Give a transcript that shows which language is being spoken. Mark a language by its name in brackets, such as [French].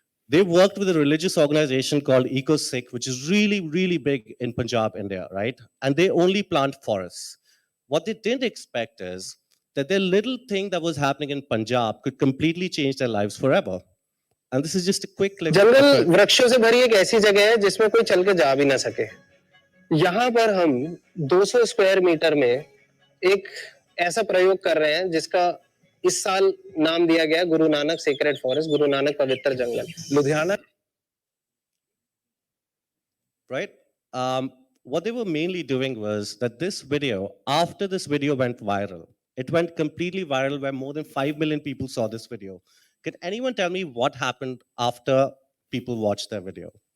[English] They worked with a religious organization called EcoSikh, which is really, really big in Punjab, India, right? And they only plant forests. What they didn't expect is that their little thing that was happening in Punjab could completely change their lives forever. And this is just a quick clip. [Hindi] जंगल वृक्षों से भरी एक ऐसी जगह है जिसमें कोई चल के जा भी ना सके। यहाँ पर हम 200 स्क्वायर मीटर में एक ऐसा प्रयोग कर रहे हैं जिसका इस साल नाम दिया गया गुरु नानक सीक्रेट फॉरेस्ट, गुरु नानक पवित्र जंगल, Ludhiana. [English] Right? What they were mainly doing was that this video, after this video went viral, it went completely viral where more than 5 million people saw this video. Can anyone tell me what happened after people watched their video?